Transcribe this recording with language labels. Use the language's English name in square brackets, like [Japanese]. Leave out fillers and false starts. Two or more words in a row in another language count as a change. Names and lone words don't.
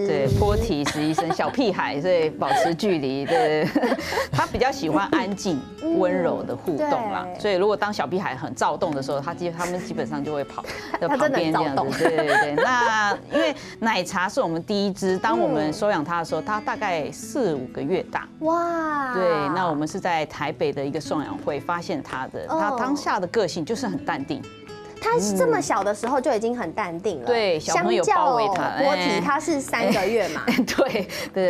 [Chinese] 對波提實習生小屁孩，所以保持距離。對，他比較喜歡安靜、溫柔的互動啦。所以如果當小屁孩很躁動的時候，他們基本上就會跑到旁邊這樣子。對對對。那因為奶茶是我們第一隻，當我們收養它的時候，它大概4、5個月大。哇。對，那我們是在台北的一個送養會發現它的。他當下的個性就是很淡定，他這麼小的時候就已經很淡定了。對，小朋友包圍他。波提他是3個月嘛，對，